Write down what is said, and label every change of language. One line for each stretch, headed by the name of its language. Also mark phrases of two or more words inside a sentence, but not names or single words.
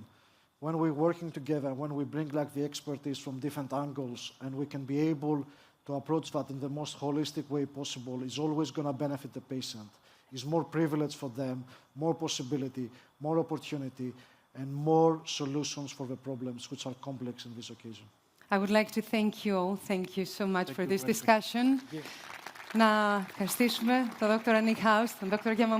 English: When we're working together, when we bring like the expertise from different angles, and we can be able to approach that in the most holistic way possible, it's always going to benefit the patient. It's more privilege for them, more possibility, more opportunity, and more solutions for the problems which are complex in this occasion. I would like to thank you all. Thank you so much for this discussion.
Greek: Να ευχαριστήσουμε τον Dr. Niehaus, τον Dr. Yamamura.